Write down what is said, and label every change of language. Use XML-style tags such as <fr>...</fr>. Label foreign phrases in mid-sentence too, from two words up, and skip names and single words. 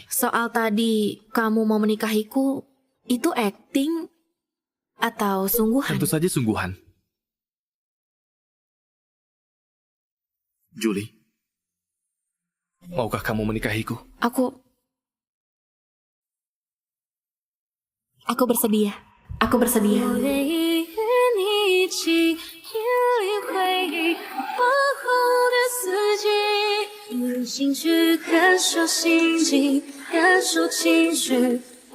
<id>Soal tadi kamu mau menikahiku, itu acting atau sungguhan? Tentu saja sungguhan. Julie, maukah kamu menikahiku? Aku bersedia. Aku bersedia.</id> <zh>我愿意与你一起引领回忆往后的四季，用心去感受心境，感受情绪。</zh>